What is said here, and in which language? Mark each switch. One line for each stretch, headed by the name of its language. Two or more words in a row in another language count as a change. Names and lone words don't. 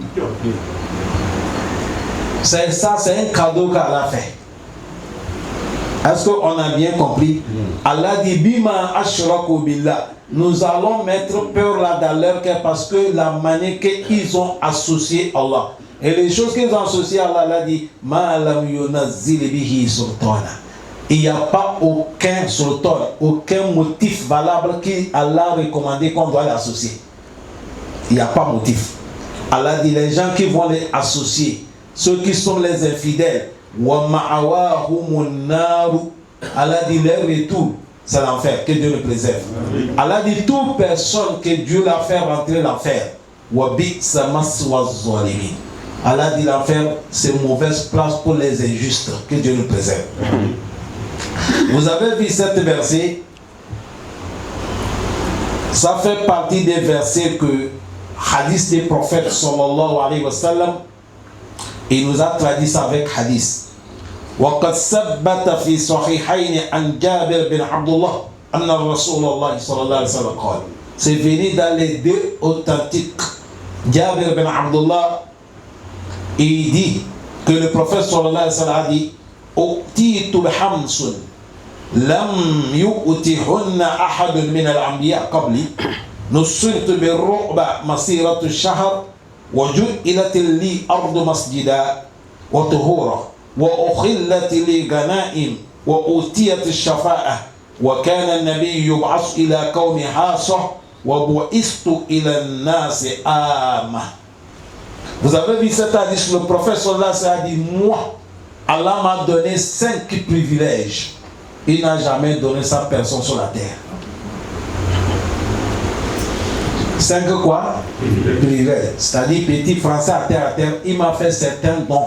French: C'est ça, c'est un cadeau qu'Allah fait. Est-ce qu'on a bien compris? Allah dit
Arabic: بما أشركوا بالله.
French: Nous allons mettre peur là dans leur cœur parce que la manière qu'ils ont associé Allah. Et les choses qu'ils ont associées à Allah, Allah dit
Arabic: ما لم ينزل به سلطانا.
French: Il n'y a pas aucun sultan, aucun motif valable qu'Allah a recommandé qu'on doit l'associer. Il n'y a pas motif. Allah dit les gens qui vont les associer, ceux qui sont les infidèles,
Arabic: ومأواهم النار.
French: Allah dit leur retour, c'est l'enfer, que Dieu le préserve. Allah dit toute personne que Dieu l'a fait rentrer l'enfer.
Arabic: وبئس مثوى الظالمين.
French: Allah dit l'enfer, c'est une mauvaise place pour les injustes, que Dieu le préserve. Vous avez vu cet verset, ça fait partie des versets que hadith des prophètes
Arabic: صلى الله عليه وسلم,
French: il nous a traduit ça avec hadith.
Arabic: وقد ثبت في صحيحين عن جابر بن عبد الله أن الرسول الله صلى الله عليه وسلم قال.
French: C'est venu dans les deux authentiques. Jabir bin Abdullah, il dit que le prophète
Arabic: صلى الله عليه و sallam
French: a dit
Arabic: أُؤْتِيتُ بِحَمْسٌ لم يؤتهن أحد من الأنبياء قبلي نصرت بالرعب مسيرة الشهر وجعلت لي أرض مسجدا وطهورا وأخلت لي غنائم وأوتيت الشفاعة وكان النبي يبعث إلى قوم خاصة وبعثت إلى الناس عامة.
French: Vous avez vu cet hadith, le prophète
Arabic: صلى الله عليه وسلم
French: a dit moi, Allah m'a donné 5 privilèges. Il n'a jamais donné ça à personne sur la terre. 5 quoi? Privilèges. C'est-à-dire, petit français à terre, il m'a fait certains dons.